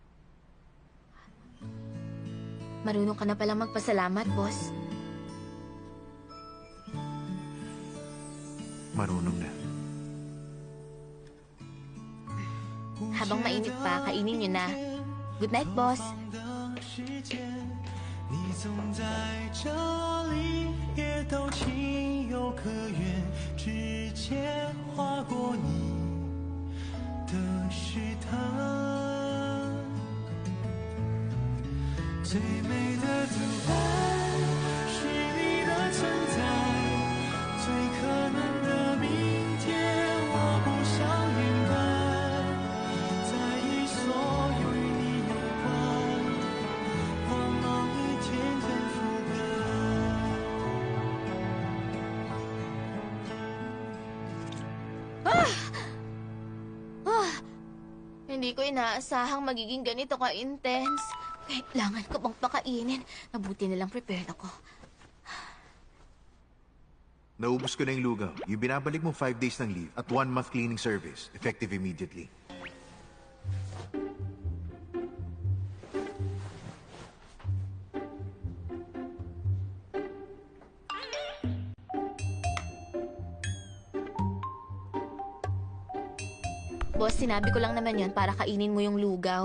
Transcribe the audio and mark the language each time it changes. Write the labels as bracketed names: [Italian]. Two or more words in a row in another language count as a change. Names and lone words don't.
[Filipino] marunong ka na palang magpasalamat, boss? Marunong na. Habang mainit pa, kainin nyo na. [English] Good night, boss. [Chinese] 你总在这里，也都情有可原，指尖划过你的试探。最美的独白是你的存在，最可能的明天我不想掩盖，在意所有与你有关。光芒一天天覆盖。 [Filipino] Hindi ko inaasahang magiging ganito ka-intense. Kailangan ko bang pakainin? Mabuti na lang prepared ako. Naubos ko na yung lugaw. Yung binabalik mo 5 days ng leave at 1 month [English] cleaning service, effective immediately. [Filipino] Boss, sinabi ko lang naman yan para kainin mo yung lugaw.